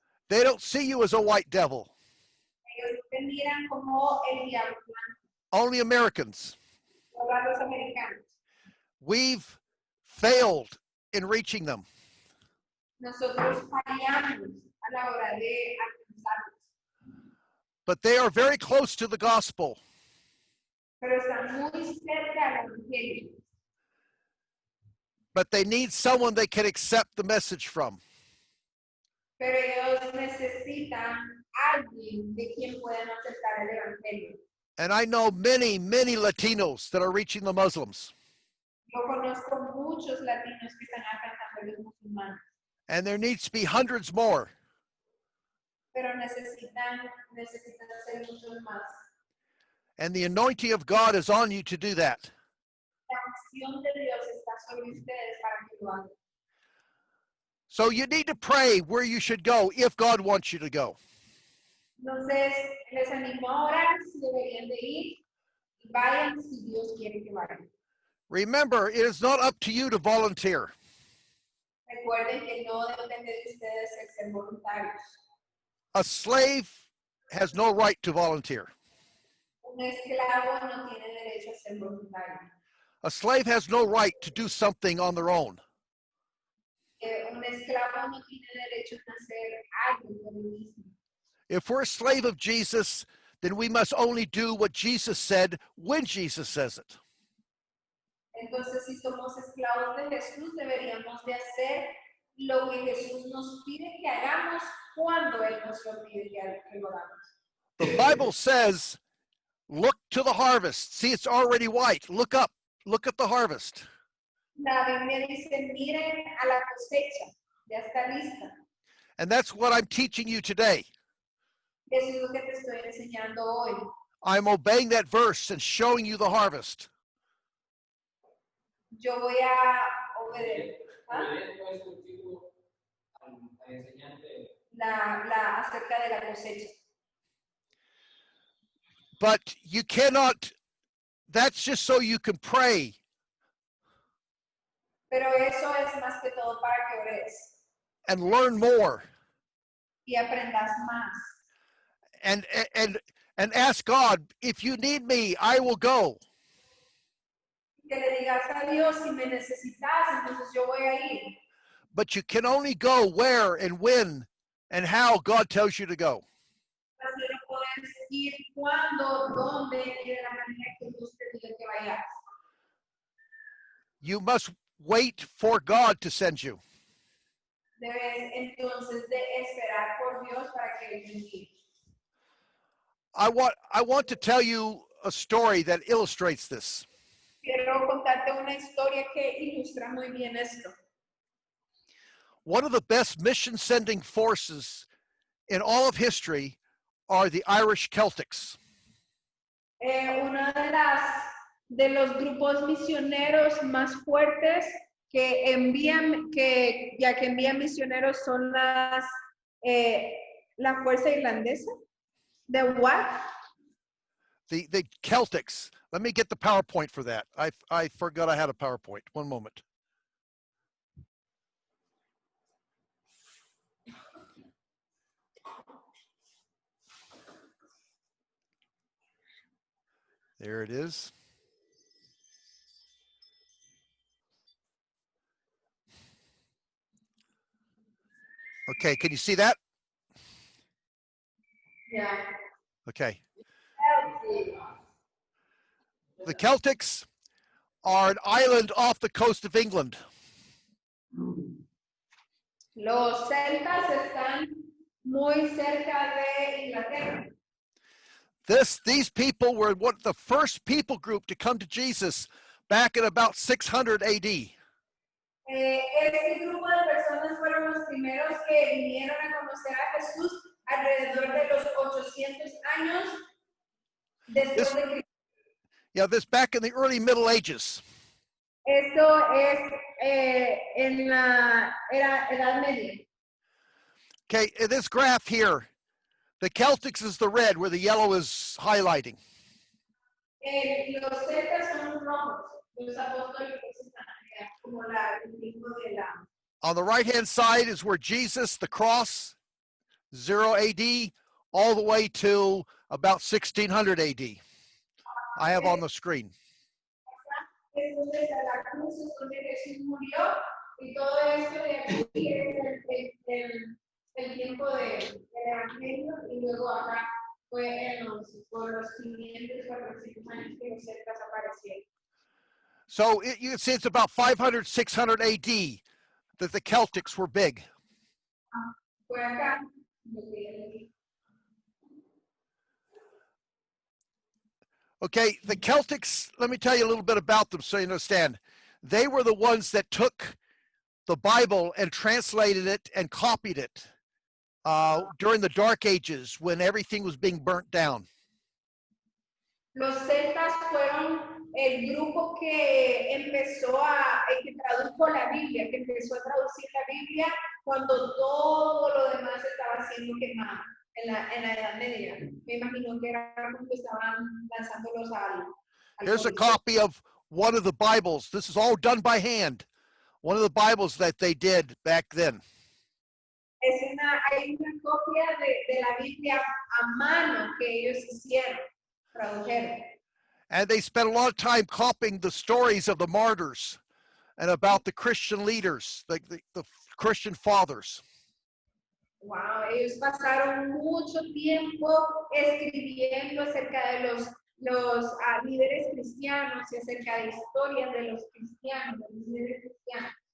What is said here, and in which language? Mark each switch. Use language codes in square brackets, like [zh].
[en] They don't see you as a white devil. [es] Ellos te miran como el diablo blanco. [en] Only Americans. [es] Solo a los americanos. [en] We've failed in reaching them. [es] Nosotros fallamos a la hora de alcanzarlos. [en] But they are very close to the gospel. [es] Pero están muy cerca al evangelio. [en] But they need someone they can accept the message from. [es] Pero ellos necesitan alguien de quien puedan aceptar el evangelio. [en] And I know many, many Latinos that are reaching the Muslims. [es] Yo conozco muchos latinos que están alcanzando a los musulmanes. [en] And there needs to be hundreds more. [es] Pero necesitan ser muchos más. [en] And the anointing of God is on you to do that. [es] La acción de Dios está sobre ustedes para que lo hagan. [en] So you need to pray where you should go if God wants you to go. [es] Entonces, les animo a orar si deberían de ir y vayan si Dios quiere que vayan. [en] Remember, it is not up to you to volunteer. [es] Recuerden que no depende de ustedes el ser voluntarios. [en] A slave has no right to volunteer. [es] Un esclavo no tiene derecho a ser voluntario. [en] A slave has no right to do something on their own. [es] Un esclavo no tiene derecho a hacer algo por él mismo. [en] If we're a slave of Jesus, then we must only do what Jesus said when Jesus says it. [es] Entonces, si somos esclavos de Jesús, deberíamos de hacer lo que Jesús nos pide que hagamos cuando Él nos lo pide que lo hagamos. [en] The Bible says, look to the harvest. See, it's already white. Look up. Look at the harvest. [es] La Biblia dice, miren a la cosecha, ya está lista. [en] And that's what I'm teaching you today. [es] Eso es lo que te estoy enseñando hoy. [en] I'm obeying that verse and showing you the harvest. [es] Yo voy a obedecer. ¿Ah? Obedezco es contigo al enseñarte. Acerca de la cosecha. [en] But you cannot, that's just so you can pray. [es] Pero eso es más que todo para que ores [en] And learn more. [es] y aprendas más. [en] And ask God, if you need me, I will go. [es] Que le digas a Dios, si me necesitas, entonces yo voy a ir. [en] But you can only go where and when and how God tells you to go. [es] Pero puedes ir cuando, dónde y de la manera que Dios te diga que vayas. [en] You must wait for God to send you. [es] Debes entonces de esperar por Dios para que Él te envíe. [en] I want to tell you a story that illustrates this. [es] Quiero contarte una historia que ilustra muy bien esto. [en] One of the best mission sending forces in all of history are the Irish Celtics. [es] Una de los grupos misioneros más fuertes que envían misioneros son la fuerza irlandesa. [en] ¿The what? The Celtics. Let me get the PowerPoint for that. I forgot I had a PowerPoint. One moment. There it is. Okay, can you see that? Yeah. Okay. The Celtics are an island off the coast of England. [es] Los celtas están muy cerca de Inglaterra. [en] These people were the first people group to come to Jesus back in about 600 AD. [es] Este grupo de personas fueron los primeros que vinieron a conocer a Jesús alrededor de los 800 años después de Cristo. [en] Yeah, this back in the early Middle Ages. [es] Esto es en la Edad Media. [en] Okay, in this graph here, the Celtics is the red where the yellow is highlighting. [es] Los celtas son los rojos, los apostólicos están allá, como el mismo de la. [en] On the right-hand side is where Jesus, the cross, 0 AD, all the way to about 1600 AD. I have on the screen. [es] Entonces, la cruz es donde Jesús murió y todo esto de aquí es el tiempo del Evangelio y luego acá fue por los 500, 400 años que los celtas aparecieron. [en] So you can see it's about 500, 600 AD that the Celtics were big. [es] Fue acá. [en] Okay, the Celtics, let me tell you a little bit about them so you understand. They were the ones that took the Bible and translated it and copied it during the Dark Ages when everything was being burnt down. [es] Los celtas fueron el grupo que que tradujo la Biblia, que empezó a traducir la Biblia cuando todo lo demás estaba siendo quemado en la Edad Media. Me imagino que era cuando estaban lanzándolos al [en] Here's a copy of one of the Bibles. This is all done by hand. One of the Bibles that they did back then. [es] Hay una copia de la Biblia a mano que ellos hicieron, tradujeron. [en] And they spent a lot of time copying the stories of the martyrs and about the Christian leaders, the Christian fathers. [es] Wow, ellos pasaron mucho tiempo escribiendo acerca de los líderes cristianos y acerca de historias de los cristianos, de los líderes cristianos.